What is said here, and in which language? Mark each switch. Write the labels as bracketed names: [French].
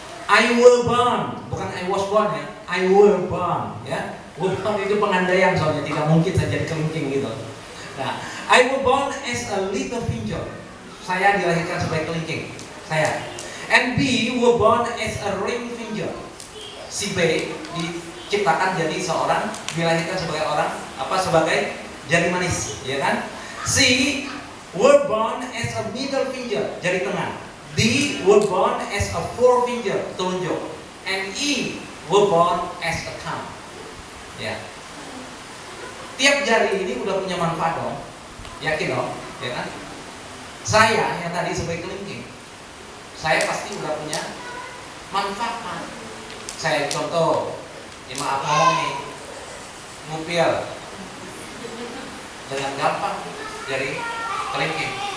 [English] I were born, bukan I was born ya. I were born, ya. [Indonesian] Were born itu pengandaian soalnya, tidak mungkin saya jadi kelingking gitu. [English] Nah, I was born as a little finger. Saya dilahirkan sebagai kelingking. Saya. And B were born as a ring finger. [Indonesian] Si B diciptakan jadi seorang, dilahirkan sebagai orang sebagai jari manis, ya kan? [English] C were born as a middle finger, jari tengah. D were born as a forefinger, telunjuk. And E were born as a thumb. [Indonesian] Ya. Tiap jari ini udah punya manfaat dong. Yakin dong, ya kan? Saya yang tadi sebagai kelingking, saya pasti udah punya manfaat. Saya contoh, ya maaf ngomong nih, ngupil dengan gampang dari kelingking.